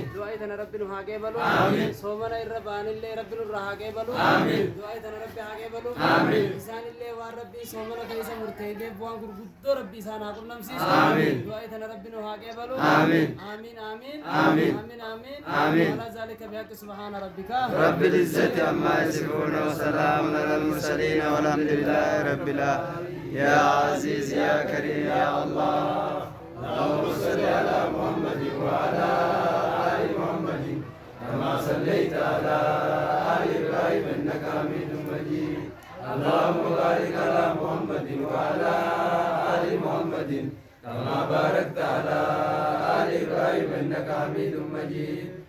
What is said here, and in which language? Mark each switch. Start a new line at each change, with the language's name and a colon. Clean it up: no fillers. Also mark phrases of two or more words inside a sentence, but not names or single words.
Oromo: Du'aa tana rabbi nu haa qeebalu. Amiin. Soomana irra baanillee rabbi nurra haa qeebalu. Amiin. Du'aa tana rabbi haa qeebalu. Amiin. Isaanillee waan rabbi soomana keessa murteessee bu'aan gurguddoo rabbi isaan haa qunnamsiisu. Amiin. Du'aa tana rabbi nu haa qeebalu. Amiin. Amiin amiin. Amiin. Amiin amiin. Amiin.
Arabic: على ذلك بحق سبحان ربك. رب العزة عما يصفون وسلام على المرسلين والحمد لله رب العالمين. يا عزيز يا كريم يا الله اللهم صل على محمد وعلى آل محمد كما صليت على آل إبراهيم إنك حميد مجيد اللهم بارك على محمد وعلى آل محمد كما باركت على آل إبراهيم إنك حميد مجيد